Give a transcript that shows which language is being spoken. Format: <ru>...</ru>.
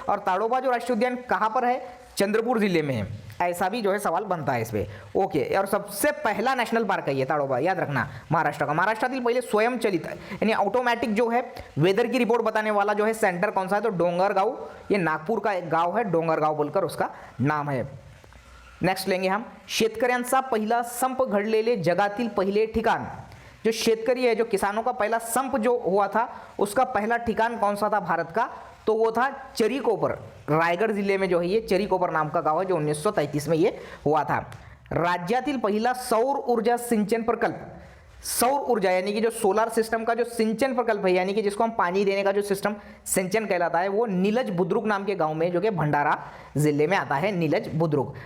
<hi>और ताड़ोबा जो राष्ट्रीय उद्यान कहाँ पर है, चंद्रपुर जिले में है, ऐसा भी जो है सवाल बनता है इस पे, ओके। और सबसे पहला नेशनल पार्क है ये ताड़ोबा, याद रखना महाराष्ट्र का। महाराष्ट्रातील पहले स्वयंचलित यानी ऑटोमेटिक जो है वेदर की रिपोर्ट बताने वाला जो है सेंटर कौन सा है, तो डोंगरगाव, ये नागपुर का एक गाव है, डोंगरगाव बोलकर उसका नाम है। नेक्स्ट लेंगे हम,</hi> <mr>शेतकऱ्यांचा पहिला संप घडलेले जगातील पहिले ठिकाण।</mr> <hi>जो शेतकरी है, जो किसानों का पहला संप जो हुआ था, उसका पहला ठिकान कौन सा था भारत का, तो वो था चरीकोपर, रायगढ़ जिले में जो है ये चरीकोपर नाम का गांव है, जो 1933 में ये हुआ था।</hi> <mr>राज्यातील पहिला सौर ऊर्जा सिंचन प्रकल्प,</mr> <hi>सौर ऊर्जा यानी कि जो सोलर सिस्टम का जो सिंचन प्रकल्प है, यानी कि जिसको हम पानी देने का जो सिस्टम सिंचन कहलाता है, वो नीलज बुद्रुक नाम के गांव में, जो कि भंडारा जिले में आता है, नीलज बुद्रुक।</hi>